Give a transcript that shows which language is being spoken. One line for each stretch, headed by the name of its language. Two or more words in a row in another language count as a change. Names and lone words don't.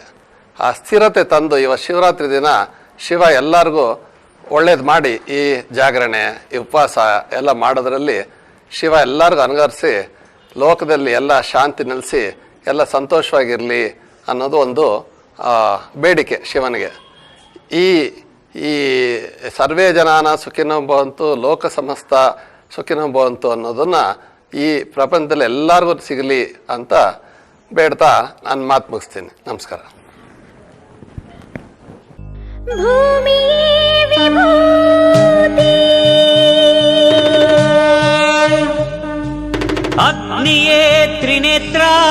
Kannada: ಆ ಸ್ಥಿರತೆ ತಂದು ಇವತ್ತು ಶಿವರಾತ್ರಿ ದಿನ ಶಿವ ಎಲ್ಲರಿಗೂ ಒಳ್ಳೇದು ಮಾಡಿ ಈ ಜಾಗರಣೆ, ಈ ಉಪವಾಸ ಎಲ್ಲ ಮಾಡೋದ್ರಲ್ಲಿ ಶಿವ ಎಲ್ಲರಿಗೂ ಅನುಗರಿಸಿ ಲೋಕದಲ್ಲಿ ಎಲ್ಲ ಶಾಂತಿ ನೆಲೆಸಿ ಎಲ್ಲ ಸಂತೋಷವಾಗಿರಲಿ ಅನ್ನೋದು ಒಂದು ಬೇಡಿಕೆ ಶಿವನಿಗೆ. ಈ ಈ
Sanskrit: ಸರ್ವೇ ಜನಾನ ಸುಖಿನೋ ಭವಂತು, ಲೋಕ ಸಮಸ್ತ ಸುಖಿನೋ ಭವಂತು
Kannada: ಅನ್ನೋದನ್ನು ಈ ಪ್ರಪಂಚದಲ್ಲಿ ಎಲ್ಲರಿಗೂ ಸಿಗಲಿ ಅಂತ ಬೇಡ್ತಾ ನಾನು ಮಾತು ಮುಗಿಸ್ತೀನಿ. ನಮಸ್ಕಾರ. ಅಗ್ನಿಯೇ ತ್ರಿನೇತ್ರ,